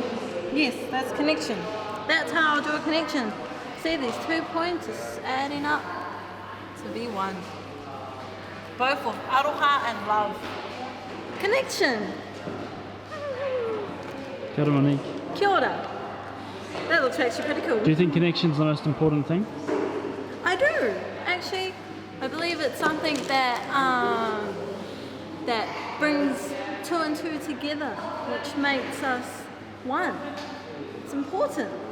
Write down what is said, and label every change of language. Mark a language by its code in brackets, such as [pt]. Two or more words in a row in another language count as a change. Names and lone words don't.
[en] Yes, that's connection. That's how I'll do a connection. See, these 2 points is adding up to be one. Both of aroha and love. Connection. [mi] Kia ora, Monique. Kia ora. [en] That looks actually pretty cool. Do you think connection's the most important thing? I do. Actually, I believe it's something that that brings two and two together, which makes us one. It's important.